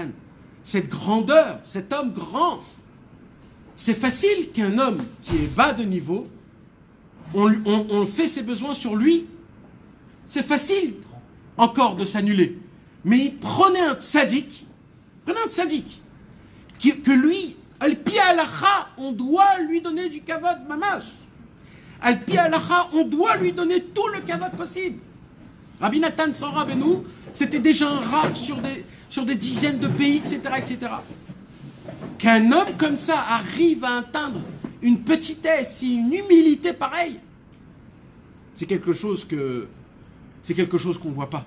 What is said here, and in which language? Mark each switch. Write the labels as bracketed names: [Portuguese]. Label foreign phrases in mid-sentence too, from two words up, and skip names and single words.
[French] Cette grandeur, cet homme grand. C'est facile qu'un homme qui est bas de niveau, on fait ses besoins sur lui. C'est facile encore de s'annuler. Mais prenez un tzaddik, que lui, [Hebrew] על פי הלכה, [French] on doit lui donner du [Hebrew] כבוד ממש. על פי הלכה, [French] on doit lui donner tout le kavod possible. Rabbi Nathan sans Rabbeinu, c'était déjà un rave sur des dizaines de pays, etc., etc. Qu'un homme comme ça arrive à atteindre une petitesse et une humilité pareille, c'est quelque chose qu'on ne voit pas.